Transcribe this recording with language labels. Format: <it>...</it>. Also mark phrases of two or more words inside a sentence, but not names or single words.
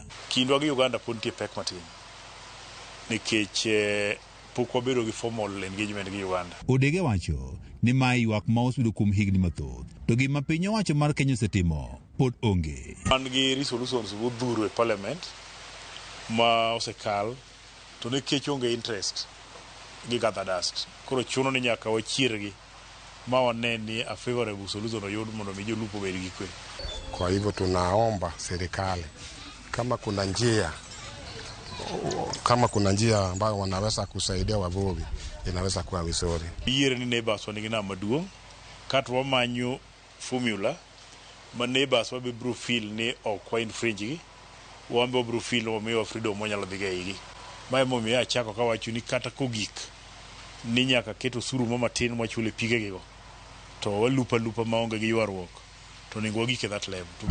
<luo>Kindwa gi Uganda pod nitie pek matin nikech pok wabedo gi</luo> <en>formal engagement</en> <luo>gi Uganda. Odege wacho ni mae ywak ma osebedo kuom higni mathoth, to gima piny owacho mar Kenya osetimo pod onge. Wan gi resolutions modhuro e parliament ma osekal, to nikech onge interest gi</luo> <en>gather dust,</en> <luo>koro chuno ni nyaka wachiergi ma wane ni</luo> <en>a favorable solution</en> <luo>oyud mondo mi jolupo bed gi kwe.</luo> <sw>Kwa hivyo tunaomba serikali kama kuna njia ambayo wanaweza kusaidia wavuvi, inaweza kuwa vizuri.</sw> <luo>Yiere ni neighbors wanigi nama maduong' kata wamanyo formula ma neighbors wabe</luo> <en>bro feel</en> <luo>ni ok wa infringe gi, wambe</luo> <en>bro feel</en> <luo>wamiwa freedom wanyalo dhiga igi. Mae momiyo achako kawacho ni kata kogik ni nyaka keto osuru matin mwachule pigegigo, to walupa maonge gi ywaruok, to nego wagik e</luo> <en>that level.</en>